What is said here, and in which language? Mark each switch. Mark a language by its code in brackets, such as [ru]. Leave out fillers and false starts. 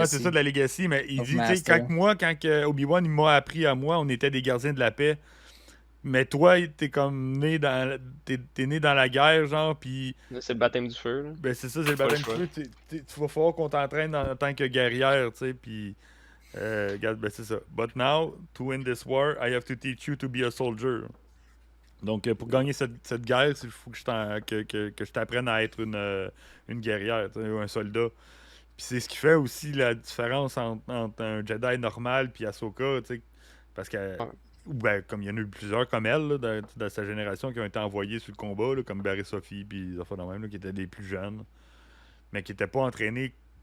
[fr] Ah, c'est ça de la Legacy, mais il dit, tu sais, quand Obi-Wan m'a appris à moi, on était des gardiens de la paix. Mais toi, t'es comme né dans la guerre, genre, puis... C'est le baptême du feu, là. Ben c'est ça, c'est le baptême du feu. Tu vas falloir qu'on t'entraîne en tant que guerrière, tu sais, puis... regarde, ben c'est ça. [en] But now, to win this war, I have to teach you to be a soldier. [fr] Donc, pour gagner cette guerre, il faut que je t'apprenne à être une guerrière, ou un soldat. Puis c'est ce qui fait aussi la différence entre un Jedi normal puis Ahsoka, tu sais, parce que... Ben, comme il y en a eu plusieurs comme elle là, de sa génération qui ont été envoyés sur le combat, là, comme Barry Sophie puis les enfants de même, là, qui étaient des plus jeunes, mais qui n'étaient pas entraînés.